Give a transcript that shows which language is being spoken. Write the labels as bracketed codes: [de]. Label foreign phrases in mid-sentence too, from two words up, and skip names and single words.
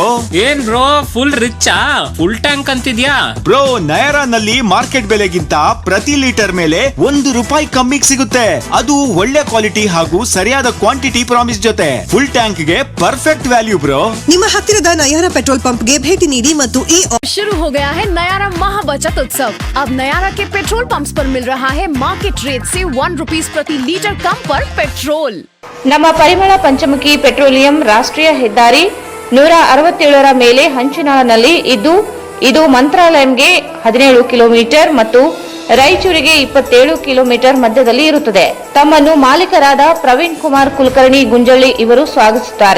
[kn] ಏನ್ ಬ್ರೋ ಫುಲ್ ರಿಚ್ಚಾ? [en] full tank [kn] ಅಂತಿದ್ಯಾ? ಬ್ರೋ, ನಯರಾನಲ್ಲಿ ಮಾರ್ಕೆಟ್ ಬೆಲೆಗಿಂತ ಪ್ರತಿ ಲೀಟರ್ ಮೇಲೆ ₹1 ಕಮ್ಮಿಗೆ ಸಿಗುತ್ತೆ. ಅದು ಒಳ್ಳೆ ಕ್ವಾಲಿಟಿ ಹಾಗೂ ಸರಿಯಾದ [en] quantity promise [kn] ಜೊತೆ [en] full tank [kn] ಗೆ [en] perfect value [kn] ಬ್ರೋ. ನಿಮ್ಮ ಹತ್ತಿರದ ನಯಾರಾ [en] petrol pump [kn] ಗೆ ಭೇಟಿ ನೀಡಿ ಮತ್ತು ಈ [hi] शुरू हो गया है नयारा महा बचत उत्सव। अब नयारा के [en] petrol pumps [hi] पर मिल रहा है [en] market rate [hi] से ₹1 प्रति लीटर कम पर पेट्रोल। [kn] ನಮ್ಮ ಪರಿಮಳ ಪಂಚಮುಖಿ ಪೆಟ್ರೋಲಿಯಂ ರಾಷ್ಟ್ರೀಯ ಹೆದ್ದಾರಿ 167ರ ಮೇಲೆ ಹಂಚಿನಾಳನಲ್ಲಿ ಇದ್ದು ಇದು ಮಂತ್ರಾಲಯಂಗೆ 17 ಕಿಲೋಮೀಟರ್ ಮತ್ತು ರಾಯಚೂರಿಗೆ 27 ಕಿಲೋಮೀಟರ್ ಮಧ್ಯದಲ್ಲಿ ಇರುತ್ತದೆ. ತಮ್ಮನ್ನು ಮಾಲೀಕರಾದ ಪ್ರವೀಣ್ ಕುಮಾರ್ ಕುಲಕರ್ಣಿ ಗುಂಜಳ್ಳಿ ಇವರು ಸ್ವಾಗತಿಸುತ್ತಾರೆ.